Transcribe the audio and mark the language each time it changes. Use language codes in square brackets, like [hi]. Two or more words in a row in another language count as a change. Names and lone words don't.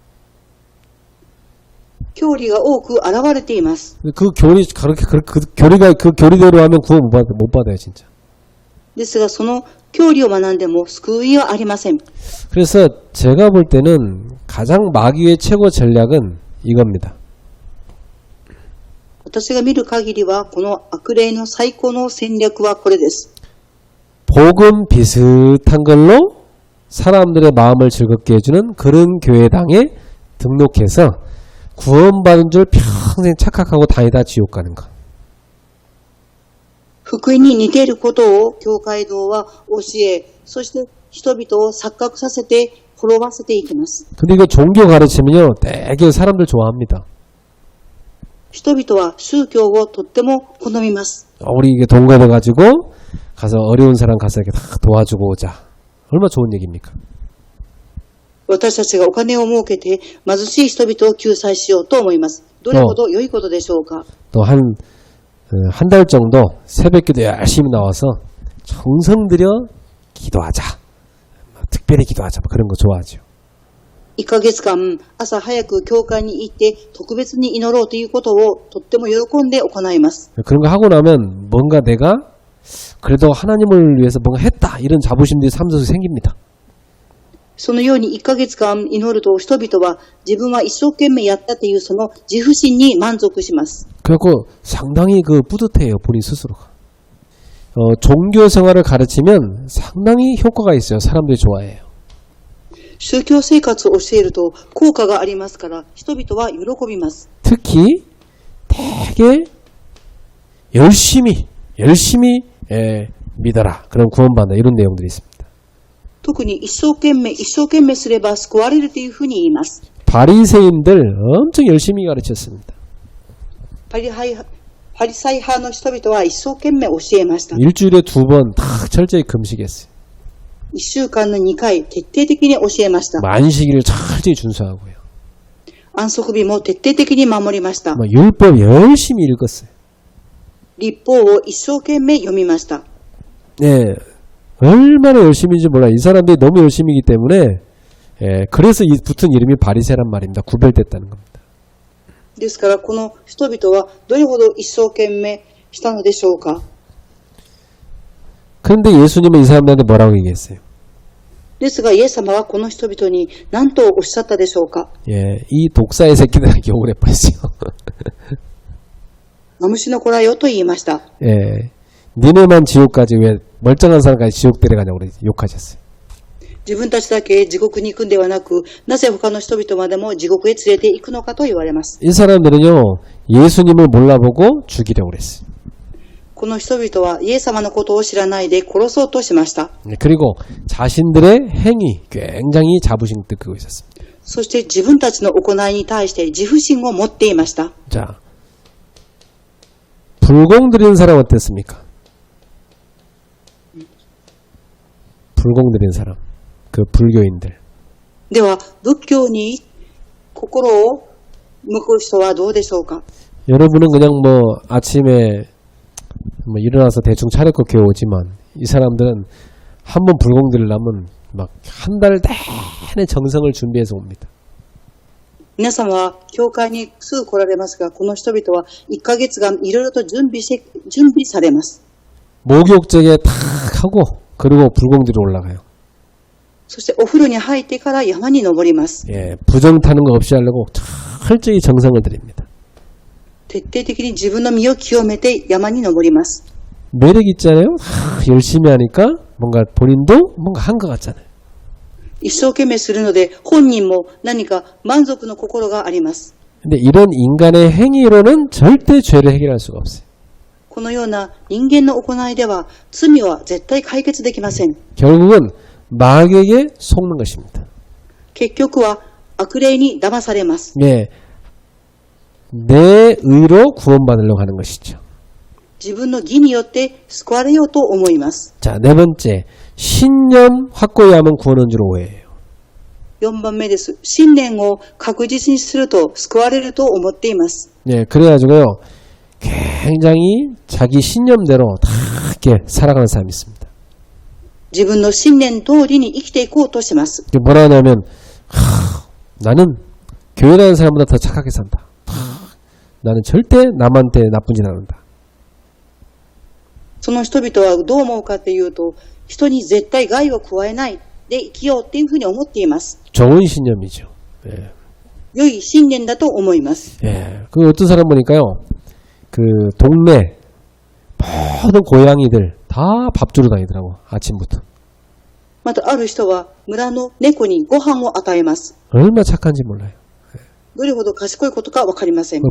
[ja] 教理が多く現れています。 [ko] 그 교리 그렇게 교리가 그 교리대로 하면 구원 못 받아요, 진짜. [ja] ですが、その教理を学んでも救いはありません。 [ko] 그래서 제가 볼 때는 가장 마귀의 최고 전략은 이겁니다. [ja] 私が見る限りは、この悪霊の最高の戦略はこれです。 [ko] 복음 비슷한 걸로 사람들의 마음을 즐겁게 해주는 그런 교회당에 등록해서 구원받은 줄 평생 착각하고 다니다 지옥 가는 거. [ja] 福音に似ていることを教会堂は教え、そして人々を錯覚させて滅ばせていきます。 [ko] 근데 이거 종교 가르치면요, 되게 사람들 좋아합니다. [ja] 人々は宗教をとっても好みます。 [ko] 우리 이게 동거돼가지고 가서 어려운 사람 가서 이렇게 다 도와주고 오자. 얼마나 좋은 얘기입니까? [ja] 私たちがお金を儲けて貧しい人々を救済しようと思います。どれほど良いことでしょうか。 [ko] 또 한 달 정도 새벽기도 열심히 나와서 정성 들여 기도하자. 특별히 기도하자. 그런 거 좋아하죠. [ja] 1 ヶ月間朝早く教会に行って特別に祈ろうということをとっても喜んで行います。 [ko] 그런 거 하고 나면 뭔가 내가 그래도 하나님을 위해서 뭔가 했다. 이런 자부심들이 삶 속에 생깁니다. [ja] そのように1ヶ月間祈ると人々は自分は一生懸命やったというその自負心に満足します。 [ko] 그래갖고 상당히 뿌듯해요. 본인 스스로가. 종교 생활을 가르치면 상당히 효과가 있어요. 사람들이 좋아해요. [ja] 宗教生活を教えると効果がありますから人々は喜びます。 [ko] 특히 되게 열심히 믿어라. 그런 구원받는다. 이런 내용들이 있습니다. [ja] 特に一生懸命すれば救われるというふうに言います。 [ko] 바리새인들 엄청 열심히 가르쳤습니다. [ja] パリサイ派の人々は一生懸命教えました。 [ko] 일주일에 2번 다 철저히 금식했어요. [ja] 1 週間の2回徹底的に教えました。 [ko] 안식일을 철저히 준수하고요. [ja] 安息日も徹底的に守りました。 [ko] 율법 열심히 읽었어요. [ja] 律法を一生懸命読みました。 [ko] 네, 얼마나 열심히인지 몰라요. 이 사람들이 너무 열심히이기 때문에 그래서 붙은 이름이 바리새란 말입니다. 구별됐다는 겁니다. [ja] ですからこの人々はどれほど一生懸命したのでしょうか。 [ko] 그런데 예수님은 이 사람들한테 뭐라고 얘기했어요? [ja] ですがイエス様はこの人々に何とおっしゃったでしょうか。 [ko] 예, 이 독사의 새끼들에게 욕을 해버렸어요. [ja] マムシの子らよと言いました。 [ko] 예, 니네만 지옥까지 왜 멀쩡한 사람까지 지옥 데려가냐고 욕하셨어요. [ja] 自分たちだけ地獄に行くんではなく、なぜ他の人々までも地獄へ連れて行くのかと言われます。 [ko] 이 사람들은요, 예수님을 몰라보고 죽이려고 그랬어요. [ja] この人々はイエス様のことを知らないで殺そうとしました。 [ko] 그리고 자신들의 행위 굉장히 자부심 느끼고 있었습니다. [ja] そして自分たちの行いに対して自負心を持っていました。 [ko] 자, 불공 드리는 사람 어땠습니까? 불공 드리는 사람, 그 불교인들. [ja] では仏教に心を向く人はどうでしょうか。 [ko] 여러분은 그냥 아침에 일어나서 대충 차려고 교회 오지만 이 사람들은 한 번 불공 드리려면 막 한 달 내내 정성을 준비해서 옵니다. [ja] 皆様は教会にすぐ来られますが、この人々は1ヶ月間いろいろと準備されます。 [ko] 목욕제에 탁 하고 그리고 불공 드리러 올라가요. [ja] そしてお風呂に入ってから山に登ります。 [ko] 예, 부정 타는 거 없이 하려고 철저히 정성을 드립니다. [ja] 徹底的に自分の身を清めて山に登ります。 [ko] 매력 있잖아요. 열심히 하니까 뭔가 본인도 뭔가 한 것 같잖아요. [ja] 一生懸命するので、本人も何か満足の心があります。 [ko] 근데 이런 인간의 행위로는 절대 죄를 해결할 수가 없어요. [ja] このような人間の行いでは、罪は絶対解決できません。 [ko] 결국은 마귀에게 속는 것입니다. [ja] 結局は悪霊に騙されます。 [ko] 예, 내 의로 구원받으려고 하는 것이죠. [ja] 自分の義によって救われようと思います。 [ko] 자, 네 번째, 신념 확고히 하면 구원한 줄 오해해요. [ja] 4 番目です。信念を確実にすると救われると思っています。 [ko] 예, 그래가지고요, 굉장히 자기 신념대로 다 이렇게 살아가는 사람이 있습니다. [ja] 自分の信念通りに生きていこうとします。 [ko] 뭐라 하냐면, 나는 교회 다니는 사람보다 더 착하게 산다. 나는 절대 남한테 나쁜 짓 안 한다. [ja] その人々はどう思うかというと、人に絶対害を加えないで生きようっていうふうに思っています。 [ko] 좋은 신념이죠. 예. [ja] 良い信念だと思います。 [ko] 예. 그 어떤 사람 보니까요, 그 동네 모든 고양이들 다 밥 주러 다니더라고, 아침부터. [ja] またある人は村の猫にご飯を与えます。 [ko] 얼마나 착한지 몰라요. [ja] どれほど賢いことかわかりません。